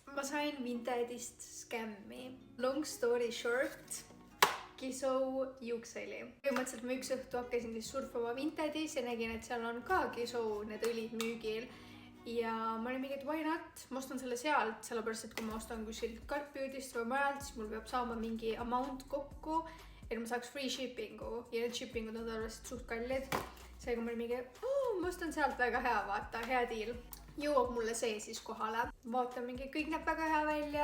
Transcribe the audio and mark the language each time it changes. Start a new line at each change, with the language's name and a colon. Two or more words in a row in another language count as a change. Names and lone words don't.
Estonian: sain Vintage'ist skämmi.
English: Long story short,
Estonian: Kisou juuksõli. Põhimõtteliselt ma üks õhtu hakkasin siis surfama Vintage'is ja nägin, et seal on ka Kisou need õlid müügil. Ja ma olin mingi, et
English: why not?
Estonian: Ma ostan selle sealt, sellepärast, et kui ma ostan kuskilt Cartbeaudist või majalt, siis mul peab saama mingi amount kokku, et ma saaks
English: free shippingu.
Estonian: Ja need shippingud on tavaliselt suht kallid. Seega ma olin mingi, ma ostan sealt, väga hea, vaata, hea deal. Jõuab mulle see siis kohale. Vaatan mingi, kõik näeb väga hea välja.